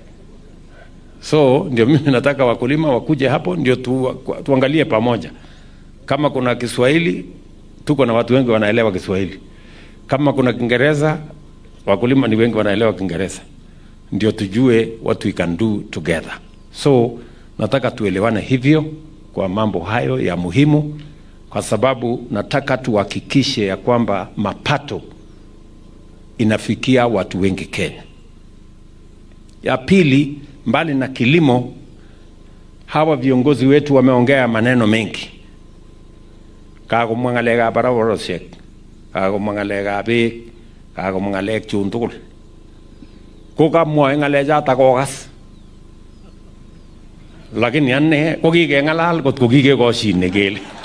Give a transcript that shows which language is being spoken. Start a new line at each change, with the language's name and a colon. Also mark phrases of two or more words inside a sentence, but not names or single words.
Swahili: So ndio mimi nataka wakulima wakuje hapo ndio tuangalie pamoja. Kama kuna Kiswahili, tuko na watu wengi wanaelewa Kiswahili. Kama kuna Kiingereza, wakulima ni wengi wanaelewa Kiingereza. Ndio tujue
English: what we can do together.
Swahili: So nataka tuelewane hivyo kwa mambo hayo ya muhimu, kwa sababu nataka tuhakikishe ya kwamba mapato inafikia watu wengi Kenya. Ya pili, mbali na kilimo, hawa viongozi wetu wameongea maneno mengi.
Kalenjin: Kako mwangalega barabarosiek, kako mwangalega beek, kako mwangalega chun tugul. Ko kamwoe ngalechoto kokas. Lakini ane ko kikengalal kot ko kikekoshine kele.